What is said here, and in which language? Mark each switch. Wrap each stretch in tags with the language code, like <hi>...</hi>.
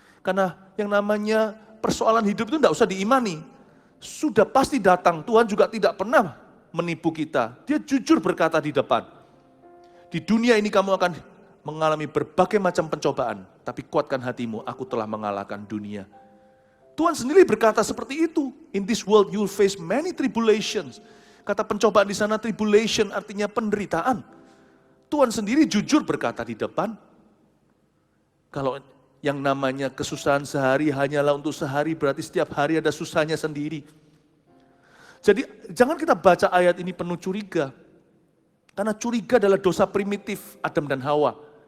<id>Karena yang namanya persoalan hidup itu tidak usah diimani. Sudah pasti datang, Tuhan juga tidak pernah menipu kita. Dia jujur berkata di depan, di dunia ini kamu akan mengalami berbagai macam pencobaan, tapi kuatkan hatimu, aku telah mengalahkan dunia. Tuhan sendiri berkata seperti itu.</id> <en>In this world you will face many tribulations.</en> <id>Kata pencobaan di sana, tribulation artinya penderitaan. Tuhan sendiri jujur berkata di depan, kalau yang namanya kesusahan sehari hanyalah untuk sehari, berarti setiap hari ada susahnya sendiri. Jadi jangan kita baca ayat ini penuh curiga. Karena curiga adalah dosa primitif Adam dan Hawa.</id>